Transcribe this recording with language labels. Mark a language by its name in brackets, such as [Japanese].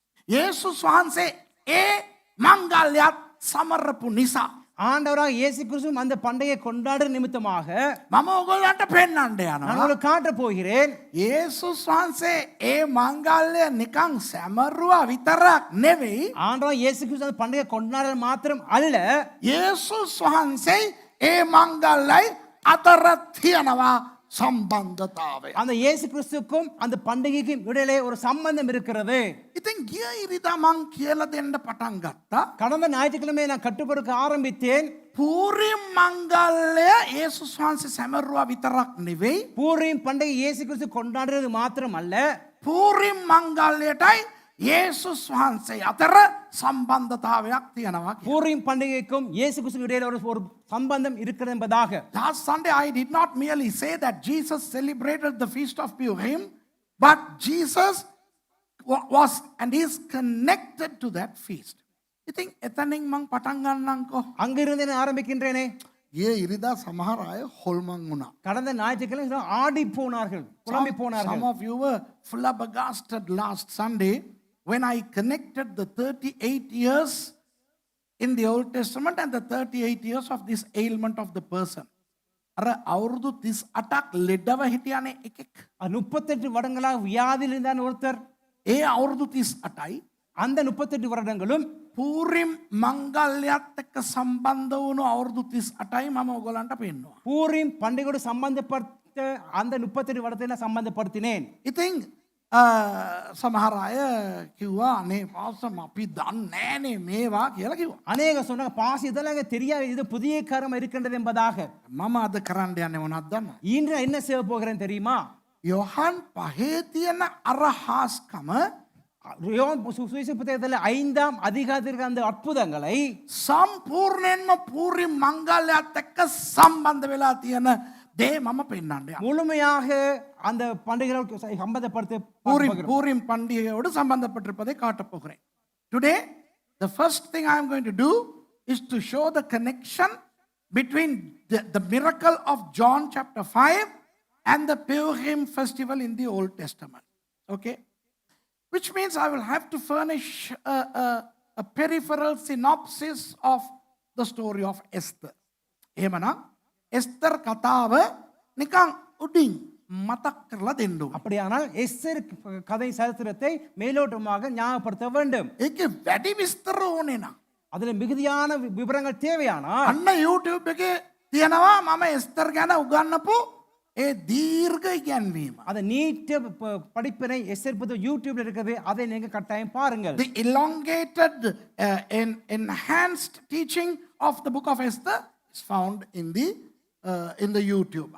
[Sinhala] යේසුස් වහන්සේ ඒ මංගල්‍යත් සමරපු නිසා [Tamil] ஆண்டவராக இயேசு கிறிஸ்து அந்த பண்டிகை கொண்டாடுற நிமித்தமாக [Sinhala] මම ඔයගොල්ලන්ට පෙන්වන්න [Tamil] நான் [Sinhala] යනවා. [Tamil] உங்களுக்கு காட்டப் போகிறேன். [Sinhala] යේසුස් වහන්සේ ඒ මංගල්‍ය නිකන් සැමරුවා විතරක් නෙවෙයි. [Tamil] ஆண்டவராக இயேசு கிறிஸ்து அந்த பண்டிகை கொண்டாடுற மாத்திரம் அல்ல, [Sinhala] යේසුස් වහන්සේ ඒ මංගල්‍යයි අතර තියනවා සම්බන්ධතාවය. [Tamil] அந்த இயேசு கிறிஸ்துக்கும் அந்த பண்டிகைக்கும் இடையிலே ஒரு சம்பந்தம் இருக்கிறது. [Sinhala] ඉතින් ගිය ඉරිදා මං කියලා දෙන්න පටන් ගත්තා. [Tamil] கடந்த ஞாயிற்றுக்கிழமை நான் கற்றுக் கொடுக்க ஆரம்பித்தேன். [Sinhala] පූරිම් මංගල්‍ය යේසුස් වහන්සේ සැමරුවා විතරක් නෙවෙයි. [Tamil] பூரீம் பண்டிகை இயேசு கிறிஸ்து கொண்டாடுறது மாத்திரம் அல்ல, [Sinhala] පූරිම් මංගල්‍යයටයි යේසුස් වහන්සේ අතර සම්බන්ධතාවයක් තියෙනවා. [Tamil] பூரீம் பண்டிகைக்கும் இயேசு கிறிஸ்துக்கும் இடையில ஒரு சம்பந்தம் இருக்கிறது என்பதாக. [English] Last Sunday I did not merely say that Jesus celebrated the feast of Purim, but Jesus was and is connected to that feast. [Sinhala] ඉතින් එතනින් මං පටන් ගන්නම්කෝ. [Tamil] அங்கிருந்து நான் ஆரம்பிக்கின்றேனே. [Sinhala] ගිය ඉරිදා සමහර අය හොල්මන් වුණා. [Tamil] கடந்த ஞாயிற்றுக்கிழமை ஆடி போனார்கள், குழம்பி போனார்கள். [English] Some of you were flabbergasted last Sunday when I connected the 38 years in the Old Testament and the 38 years of this ailment of the person. [Sinhala] අර අවුරුදු 38ක් ලෙඩව හිටියානේ එකෙක්. [Tamil] 38 வருடங்களாக வியாதியில் இருந்தான் ஒருத்தர். [Sinhala] ඒ අවුරුදු 38යි [Tamil] அந்த 38 வருடங்களும் [Sinhala] පූරිම් මංගල්‍යත් එක්ක සම්බන්ධ වුණු අවුරුදු 38යි මම ඔයගලන්ට පෙන්නවා. [Tamil] பூரீம் பண்டிகையோடு சம்பந்தப்பட்ட அந்த 38 வருடத்தை நான் சம்பந்தப்படுத்தினேன். [Sinhala] ඉතින් සමහර අය කිව්වා අනේ පාසම් අපි දන්නේ නෑනේ මේවා කියලා කිව්වා. [Tamil] அநேக சொன்னாங்க, பாஸ் இதெல்லாம் எனக்கு தெரியாது, இது புதிய காரம் இருக்கின்றது என்பதாக. [Sinhala] මම අද කරන්න යන්නේ මොනවද දන්නවද? [Tamil] இன்று என்ன செய்ய போகிறேன் தெரியுமா? [Sinhala] යොහන් පහේ තියෙන අර හාස්කම [Tamil] யோவான் சுவிசேஷ புத்தகத்தில் 5ஆம் அதிகாரத்திற்கு அந்த அற்புதங்களை [Sinhala] සම්පූර්ණයෙන්ම පූරිම් මංගල්‍යත් එක්ක සම්බන්ධ වෙලා තියෙන දේ මම පෙන්වන්න යනවා. [Tamil] முழுமையாக அந்த பண்டிகைகளுக்கு சம்பந்தப்படுத்த පූරිම් පண்டிகையோடு சம்பந்தப்பட்டிருப்பதை காட்டப் போகிறேன். [English] Today the first thing I am going to do is to show the connection between the miracle of John chapter 5 and the Purim festival in the Old Testament. Okay? Which means I will have to furnish a peripheral synopsis of the story of Esther. [Sinhala] එහෙමනම් එස්තර් කතාව නිකන් උඩින් මතක් කරලා දෙන්න ඕනේ. [Tamil] அப்படியானால் Esther கதை சரித்திரத்தை மேலோட்டமாக ஞாபகப்படுத்த வேண்டும். [Sinhala] ඒකේ වැඩි විස්තර ඕනේ නම් [Tamil] அதுல மிகுதியான விவரங்கள் தேவையானால் [Sinhala] අන්න YouTube එකේ තියෙනවා මම එස්තර් ගැන උගන්වපු ඒ දීර්ඝ ඉගැන්වීම. [Tamil] அந்த நீட்ட படிப்பினை எஸ்தர் புத்தகம் யூடியூப்ல இருக்குது, அதை நீங்க கட்டாயம் பாருங்கள். [English] The elongated enhanced teaching of the book of Esther is found in the YouTube.